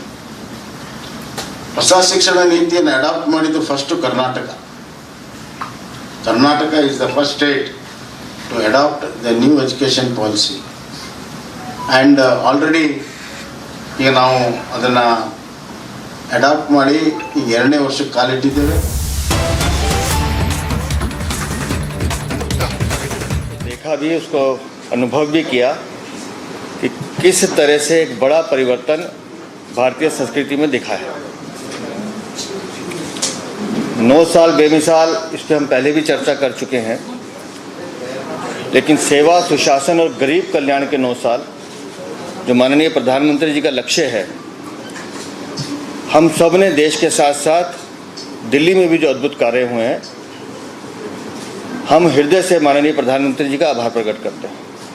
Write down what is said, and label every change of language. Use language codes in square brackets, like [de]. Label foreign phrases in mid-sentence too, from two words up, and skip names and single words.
[kn] ಹೊಸ ಶಿಕ್ಷಣ ನೀತಿಯನ್ನು ಅಡಾಪ್ಟ್ ಮಾಡಿದ್ದು ಫಸ್ಟು ಕರ್ನಾಟಕ. [en] Karnataka is the first state to adopt the new education policy. and already [kn] ಈಗ ನಾವು ಅದನ್ನು ಅಡಾಪ್ಟ್ ಮಾಡಿ ಈಗ 2ನೇ ವರ್ಷಕ್ಕೆ ಕಾಲಿಟ್ಟಿದ್ದೇವೆ. [hi] देखा भी, उसको अनुभव भी किया कि किस तरह से एक बड़ा परिवर्तन भारतीय संस्कृति में दिखा है. 9 साल बेमिसाल, इस पर हम पहले भी चर्चा कर चुके हैं, लेकिन सेवा, सुशासन और गरीब कल्याण के 9 साल जो माननीय प्रधानमंत्री जी का लक्ष्य है, हम सब ने देश के साथ साथ दिल्ली में भी जो अद्भुत कार्य हुए हैं, हम हृदय से माननीय प्रधानमंत्री जी का आभार प्रकट करते हैं।